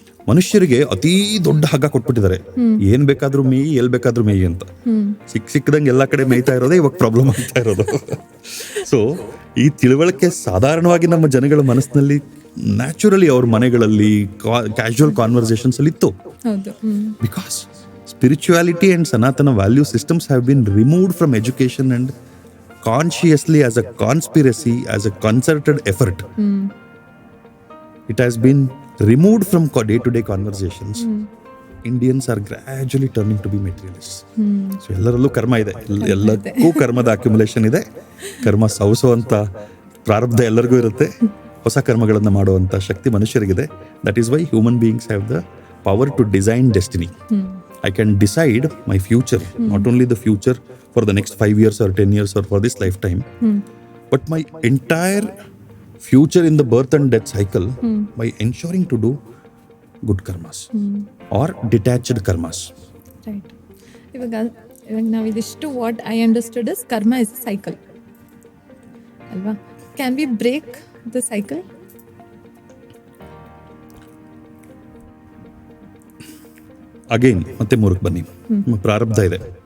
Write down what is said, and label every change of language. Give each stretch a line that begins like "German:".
Kannada: ಮನುಷ್ಯರಿಗೆ ಅತೀ ದೊಡ್ಡ ಹಗ್ಗ ಕೊಟ್ಬಿಟ್ಟಿದ್ದಾರೆ, ಏನ್ ಬೇಕಾದ್ರೂ ಮೇಯಿ, ಎಲ್ ಬೇಕಾದ್ರೂ ಮೇಯಿ ಅಂತ. ಸಿಕ್ಕದಂಗೆ ಎಲ್ಲಾ ಕಡೆ ಮೇಯ್ತಾ ಇರೋದೇ ಇವಾಗ ಪ್ರಾಬ್ಲಮ್ ಆಗ್ತಾ ಇರೋದು. ಸೊ ಈ ತಿಳುವಳಿಕೆ ಸಾಧಾರಣವಾಗಿ ನಮ್ಮ ಜನಗಳ ಮನಸ್ಸಿನಲ್ಲಿ ನ್ಯಾಚುರಲಿ ಅವ್ರ ಮನೆಗಳಲ್ಲಿ ಕ್ಯಾಶುವಲ್ ಕಾನ್ವರ್ಸೇಷನ್ಸ್ ಅಲ್ಲಿ ಇತ್ತು.
English: Because spirituality and Sanatana value systems have been removed from education and consciously as a conspiracy, as a concerted effort. It has been removed from day-to-day conversations. Indians are gradually turning to be materialists.
Kannada: So ಎಲ್ಲರಲ್ಲೂ ಕರ್ಮ ಇದೆ, ಎಲ್ಲಕ್ಕೂ ಕರ್ಮದ accumulation ಇದೆ. ಕರ್ಮ ಸೌಸುವಂತ ಪ್ರಾರಬ್ಧ ಎಲ್ಲರಿಗೂ ಇರುತ್ತೆ. ಹೊಸ ಕರ್ಮಗಳನ್ನು ಮಾಡುವಂತ ಶಕ್ತಿ ಮನುಷ್ಯರಿಗಿದೆ.
English: That is why human beings have the power to design destiny. I can decide my future, not only the future for the next 5 years or 10 years or for this lifetime, but my entire future in the birth and death cycle by ensuring to do good karmas or detached karmas. Right.
Kannada: ಇವಾಗ ನಾವು ಇದಿಷ್ಟು
English: What I understood is karma is a cycle ಅಲ್ವಾ? Can we break the cycle?
Kannada: Again ಮತ್ತೆ 3ಕ್ಕೆ ಬನ್ನಿ. ಪ್ರಾರಬ್ಧ ಇದೆ.